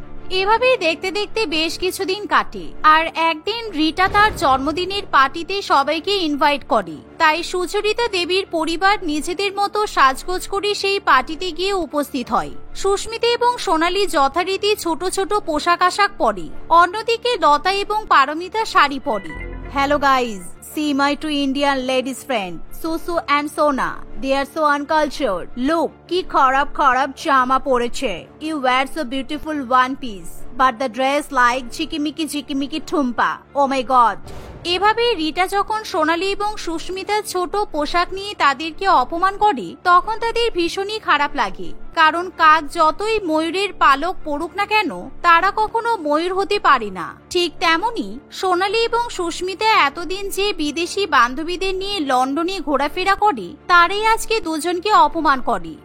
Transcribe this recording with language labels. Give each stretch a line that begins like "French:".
Bangla: এভাবেই দেখতে দেখতে বেশ কিছুদিন কাটে। আর একদিন রিটা তার জন্মদিনের পার্টিতে সবাইকে ইনভাইট করে। তাই সুচরিতা দেবীর পরিবার নিজেদের মতো সাজগোজ করে সেই পার্টিতে গিয়ে উপস্থিত হয়। সুস্মিতা এবং সোনালী যথারীতি ছোট ছোট পোশাক আশাক পরে, অন্যদিকে লতা এবং পারমিতা শাড়ি পরে।
English: Hello guys, see my two Indian ladies friend Susu and Sona. They are so uncultured.
Bangla: Look, কি খারাপ খারাপ জামা পরেছে।
English: You wear so beautiful one piece, but the dress like
Bangla: ঝিকিমিকি ঠুম্পা।
English: Oh my god.
Bangla: এভাবে রিটা যখন সোনালী এবং সুস্মিতার ছোট পোশাক নিয়ে তাদেরকে অপমান করে, তখন তাদের ভীষণই খারাপ লাগে। কারণ কাক যতই ময়ূরের পালক পড়ুক না কেন, তারা কখনো ময়ূর হতে পারে না। ঠিক তেমনি সোনালী এবং সুস্মিতা এতদিন যে বিদেশি বান্ধবীদের নিয়ে লন্ডনে ঘোরাফেরা করে, তারাই আজকে দুজনকে অপমান করে।